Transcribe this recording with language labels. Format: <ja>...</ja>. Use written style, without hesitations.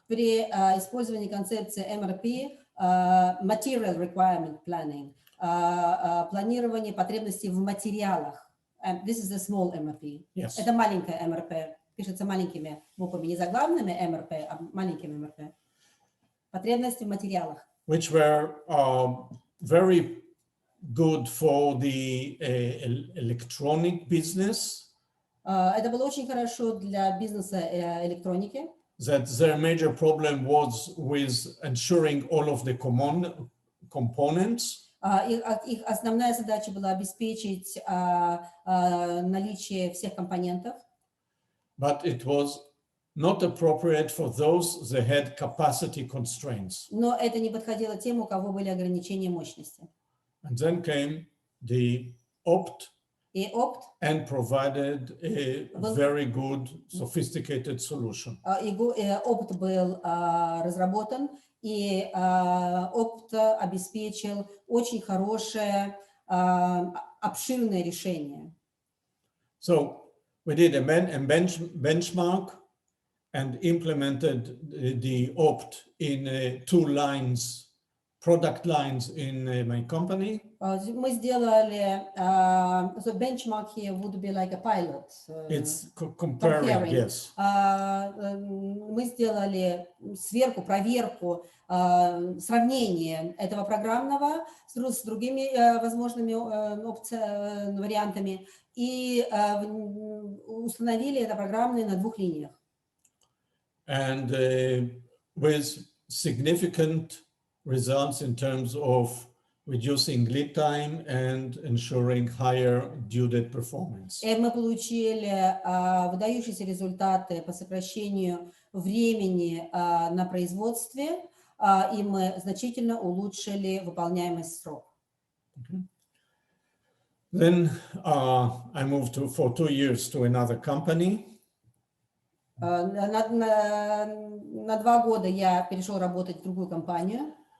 <ru>При использовании концепции MRP, material requirement planning, планирование потребностей в материалах.</ru> <en>This is the small MRP. Yes.</en> <ru>Это маленькая MRP. Пишется маленькими буквами, не заглавными MRP, а маленькими MRP. Потребности в материалах.</ru> <en>Which were very good for the electronic business.</en> <ru>Это было очень хорошо для бизнеса электроники.</ru> <en>That their major problem was with ensuring all of the components.</en> <ru>Их основная задача была обеспечить наличие всех компонентов.</ru> <en>But it was not appropriate for those that had capacity constraints.</en> <ru>Но это не подходило тем, у кого были ограничения мощности.</ru> <en>And then came the OPT.</en> <ru>И ОПТ</ru> <en>and provided a very good, sophisticated solution.</en> <ru>ОПТ был разработан, и ОПТ обеспечил очень хорошее, обширное решение.</ru> <en>So we did a benchmark and implemented the OPT in 2 lines, product lines in my company.</en> <ru>Мы сделали,</ru> <en>so benchmark here would be like a pilot. It's comparing, yes.</en> <ru>Мы сделали сверку, проверку, сравнение этого программного с другими возможными вариантами и установили это программное на 2 линиях.</ru> <en>And with significant results in terms of reducing lead time and ensuring higher due date performance.</en> <ru>И мы получили выдающиеся результаты по сокращению времени на производстве, и мы значительно улучшили выполняемость срока.</ru> <en>Okay. Then I moved for 2 years to another company.</en> <ru>На 2 года я перешел работать в другую компанию.</ru>